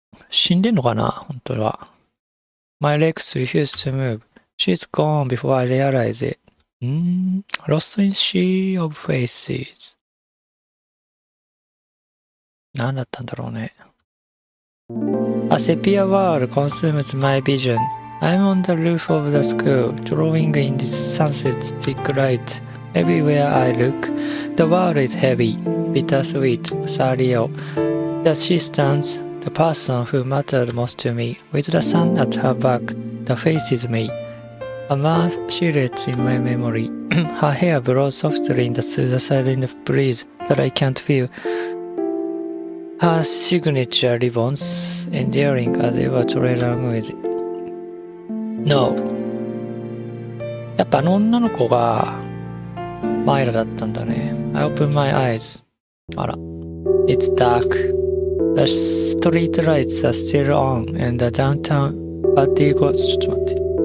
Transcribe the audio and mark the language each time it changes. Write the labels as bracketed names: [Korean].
[Japanese] 死んでんのかな本当は。 [English] My legs refuse to move. She's gone before I realize it. Lost in sea of faces. [Japanese] 何だったんだろうね。 [English] A sepia world consumes my vision. I'm on the roof of the school, drawing in the sunset's thick light. Everywhere I look, the world is heavy, bittersweet, surreal. There she stands, the person who mattered most to me, with the sun at her back, that faces me. A mass silhouette in my memory. Her hair blows softly in the silent breeze that I can't feel. Her signature ribbons enduring as ever trail along with No. [Japanese] やっぱあの女の子がマイラだったんだね。 [English] I open my eyes. [Japanese] あら。 [English] It's dark. The street lights are still on and the downtown party goes... [Japanese] ちょっと待って。